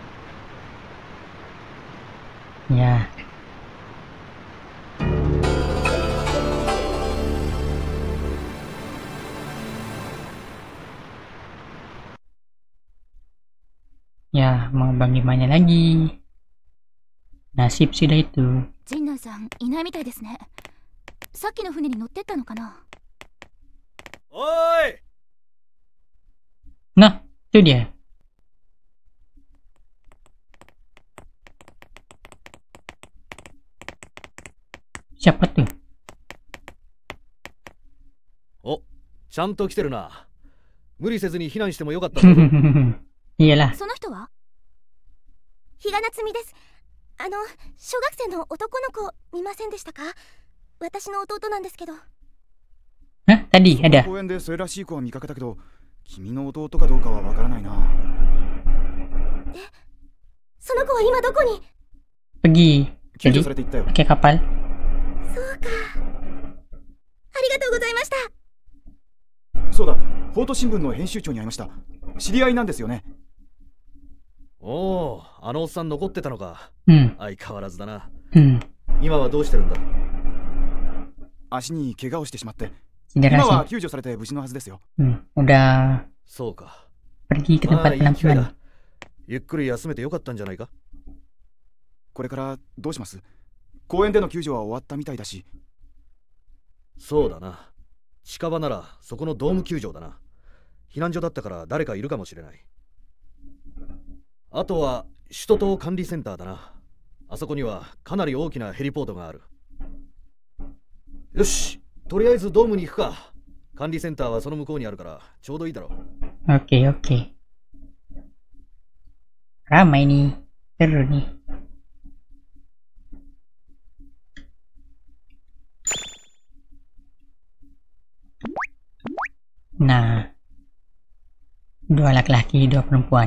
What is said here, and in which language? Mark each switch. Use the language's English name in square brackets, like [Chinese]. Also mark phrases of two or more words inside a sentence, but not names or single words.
[Indonesian] Ya. Ya, mau bagaimana lagi? Nasib sudah itu. [Japanese] 陣内さんいないみたいですね。さっきの船に乗ってったのかな。おーい [Indonesian] Nah, itu dia. Siapa tuh? [Japanese] お、ちゃんと来てるな。無理せずに避難してもよかったんだぞ。 Iyalah. その人は？比嘉夏美です。小学生の男の子見ませんでしたか？私の弟なんですけど。 [Indonesian] Hah? Tadi ada. [Japanese] 公園でそれらしい子は見かけたけど、君の弟かどうかはわからないな。その子は今どこに？ [Indonesian] Pergi. [Japanese] 救助 [Indonesian] Jadi [Japanese] されていったよ。 [Indonesian] pakai kapal. [Japanese] そうか。ありがとうございました。そうだ、報都新聞の編集長に会いました。知り合いなんですよね。おお、あのおっさん残ってたのか。相変わらずだな。今はどうしてるんだ？足に怪我をしてしまって。 [Indonesian] Cedera [Japanese] 今 [Indonesian] sih. [Japanese] は救助されて無事のはずですよ。 [Indonesian] Udah [Japanese] そうか。 [Indonesian] pergi ke [Japanese] まあ [Indonesian] tempat [Japanese] いい機会 [Indonesian] penampungan. [Japanese] だ。ゆっくり休めてよかったんじゃないか。これからどうします？公園での救助は終わったみたいだし。そうだな。近場ならそこのドーム球場だな。避難所だったから誰かいるかもしれない。あとは首都島管理センターだな。あそこにはかなり大きなヘリポートがある。よし、とりあえずドームに行くか。管理センターはその向こうにあるからちょうどいいだろう。 [Indonesian] Oke, oke. Ramai nih. Seru nih. Nah, 2 laki-laki, 2 perempuan.